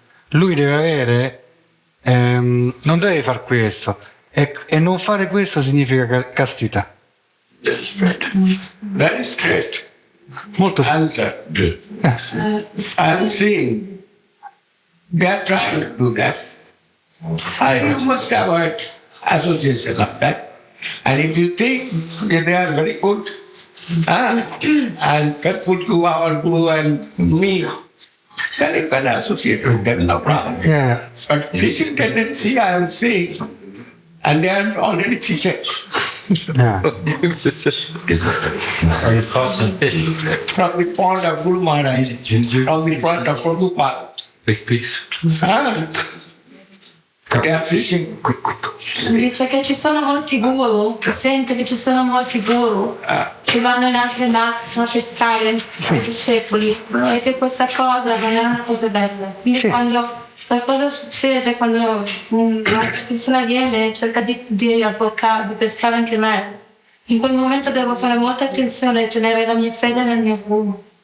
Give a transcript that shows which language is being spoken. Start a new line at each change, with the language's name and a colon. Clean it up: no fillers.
Italian: Lui deve avere, non deve far questo, e non fare questo significa castità.
English: Very straight.
Italian: Molto
English: answer. I am seeing they are trying to do that. You must avoid association like that. And if you think that they are very good and faithful to our Guru and me, then you can associate with them, no problem. Yeah. But fishing tendency I am seeing, and they are already fishing. Yeah. From the pond of Guru Maharaj, from the pond of Prabhupada. Big piece. They are fishing.
Italian: Dice che ci sono molti guru, che sente che ci sono molti guru che vanno in altre nazioni a pescare i discepoli e che questa cosa non è una cosa bella. Quindi quando qualcosa succede, quando una persona viene e cerca di avvocare, di pescare anche me, in quel momento devo fare molta attenzione e tenere la mia fede nel mio guru.